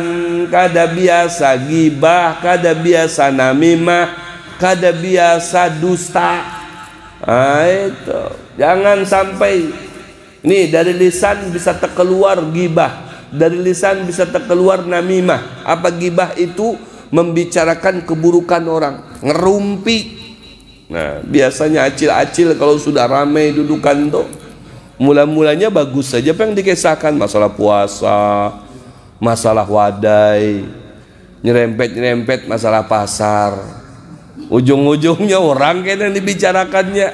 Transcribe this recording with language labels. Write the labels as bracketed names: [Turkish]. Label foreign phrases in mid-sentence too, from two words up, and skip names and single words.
[Banjar] Kada biasa gibah, kada biasa namimah, kada biasa dusta. [Indonesian] Itu jangan sampai Nih, dari lisan bisa terkeluar gibah, dari lisan bisa terkeluar namimah. Apa gibah itu? Membicarakan keburukan orang, ngerumpi. [Banjar] Nah, biasanya acil-acil kalau sudah ramai dudukan tuh, mula-mulanya bagus saja apa yang dikisahkan, masalah puasa, masalah wadai, nyerempet-nyerempet masalah pasar. [Indonesian] Ujung-ujungnya orang yang dibicarakannya.